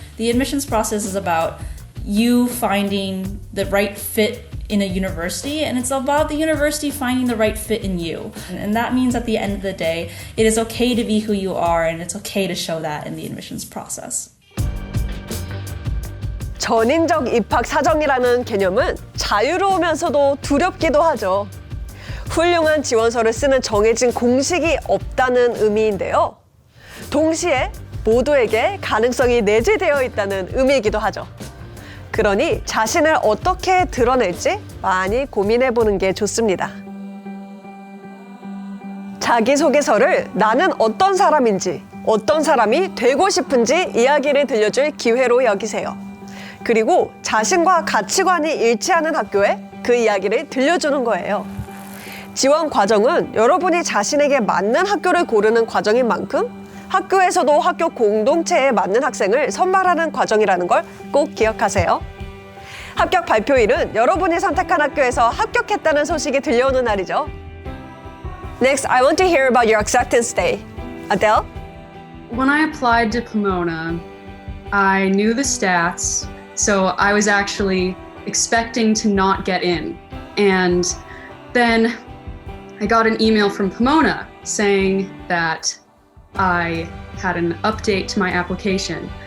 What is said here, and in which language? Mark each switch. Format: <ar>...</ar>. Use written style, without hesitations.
<en>The admissions process is about you finding the right fit in a university, and it's about the university finding the right fit in you. And that means at the end of the day, it is okay to be who you are, and it's okay to show that in the admissions process.</en> <ko>전인적 입학 사정이라는 개념은 자유로우면서도 두렵기도 하죠. 훌륭한 지원서를 쓰는 정해진 공식이 없다는 의미인데요. 동시에 모두에게 가능성이 내재되어 있다는 의미이기도 하죠. 그러니 자신을 어떻게 드러낼지 많이 고민해보는 게 좋습니다. 자기소개서를 나는 어떤 사람인지, 어떤 사람이 되고 싶은지 이야기를 들려줄 기회로 여기세요. 그리고 자신과 가치관이 일치하는 학교에 그 이야기를 들려주는 거예요. 지원 과정은 여러분이 자신에게 맞는 학교를 고르는 과정인 만큼 학교에서도 학교 공동체에 맞는 학생을 선발하는 과정이라는 걸 꼭 기억하세요. 합격 발표일은 여러분이 선택한 학교에서 합격했다는 소식이 들려오는 날이죠.</ko> <en>Next, I want to hear about your acceptance day. Adele? When I applied to Pomona, I knew the stats, so I was actually expecting to not get in. And then I got an email from Pomona saying that I had an update to my application.</en>